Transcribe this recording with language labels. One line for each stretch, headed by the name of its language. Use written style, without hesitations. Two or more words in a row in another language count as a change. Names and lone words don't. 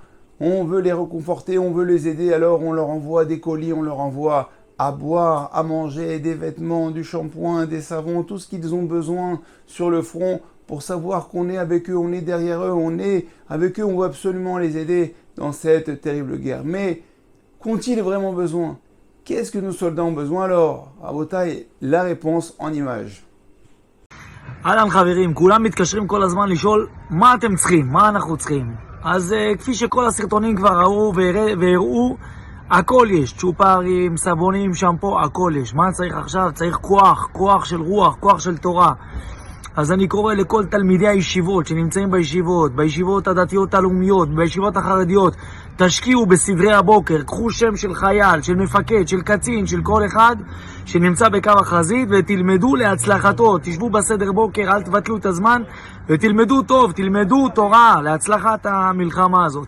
French: On veut les réconforter, on veut les aider, alors on leur envoie des colis, on leur envoie à boire, à manger, des vêtements, du shampoing, des savons, tout ce qu'ils ont besoin sur le front pour savoir qu'on est avec eux, on est derrière eux, on est avec eux, on veut absolument les aider dans cette terrible guerre. Mais qu'ont-ils vraiment besoin? Qu'est-ce que nos soldats ont besoin alors? Rabotai, la réponse en images.
Hebrew: אהלן חברים, כולם מתקשרים כל הזמן לשאול מה אתם צריכים, מה אנחנו צריכים. אז כפי שכל הסרטונים כבר ראו והראו, הכל יש, צ'ופרים, סבונים, שמפו, הכל יש. מה צריך עכשיו? צריך כוח, כוח של רוח, כוח של תורה. אז אני קורא לכל תלמידי הישיבות שנמצאים בישיבות הדתיות הלאומיות, בישיבות החרדיות, תשקיעו בסדרי הבוקר, קחו שם של חייל, של מפקד, של קצין, של כל אחד שנמצא בקו החזית ותלמדו להצלחתו, תשבו בסדר בוקר, אל תבטלו את הזמן ותלמדו טוב, תלמדו תורה להצלחת המלחמה הזאת.